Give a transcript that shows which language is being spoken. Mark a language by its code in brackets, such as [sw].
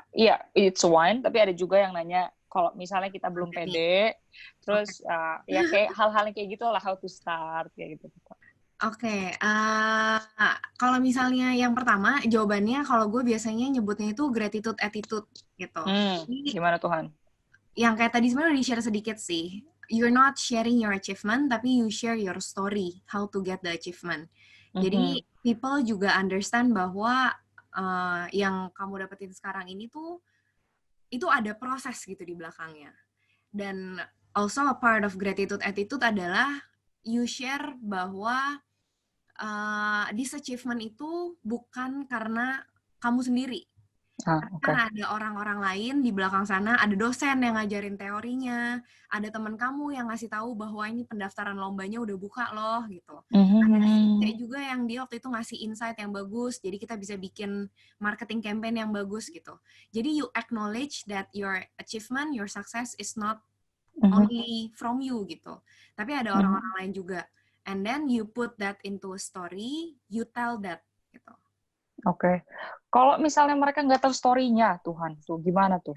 [id] Iya, [en] it's one, [id] tapi ada juga yang nanya, kalau misalnya kita belum pede, terus ya kayak hal-hal yang kayak gitu lah, [en] how to start, [id] kayak gitu. Oke, kalau misalnya yang pertama, jawabannya kalau gue biasanya nyebutnya itu gratitude attitude gitu. Gimana Tuhan? Yang kayak tadi sebenarnya udah di-share sedikit sih. [en] You're not sharing your achievement, tapi you share your story, how to get the achievement. [id] Jadi people juga understand bahwa yang kamu dapetin sekarang ini tuh, itu ada proses gitu di belakangnya. [en] Dan also a part of gratitude attitude adalah you share bahwa this achievement [id] itu bukan karena kamu sendiri. Karena ada orang-orang lain di belakang sana, ada dosen yang ngajarin teorinya, ada teman kamu yang ngasih tahu bahwa ini pendaftaran lombanya udah buka loh, gitu. Ada juga yang dia waktu itu ngasih insight yang bagus, jadi kita bisa bikin marketing campaign yang bagus, gitu. [en] Jadi you acknowledge that your achievement, your success is not only from you, gitu. [id] Tapi ada orang-orang lain juga. [en] And then you put that into a story, you tell that, gitu. [id] Oke. Kalau misalnya mereka nggak tahu story-nya, Tuhan, tuh gimana tuh?